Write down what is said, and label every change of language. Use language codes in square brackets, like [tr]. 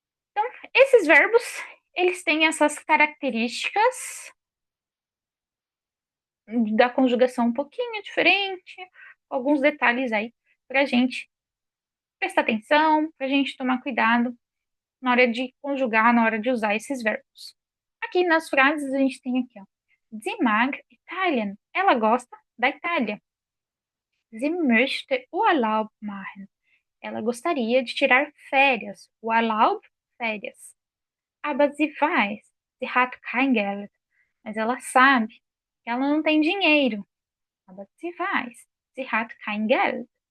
[pt] Então, esses verbos, eles têm essas características da conjugação um pouquinho diferente, alguns detalhes aí para a gente prestar atenção, para a gente tomar cuidado na hora de conjugar, na hora de usar esses verbos. Aqui nas frases a gente tem aqui, ó. [de] Sie mag Italien. [pt] Ela gosta da Itália. [de] Sie möchte Urlaub machen. [pt] Ela gostaria de tirar férias. Urlaub, férias. [de] Aber sie weiß, sie hat kein Geld. [pt] Mas ela sabe que ela não tem dinheiro. [de] Aber sie weiß, sie hat kein Geld.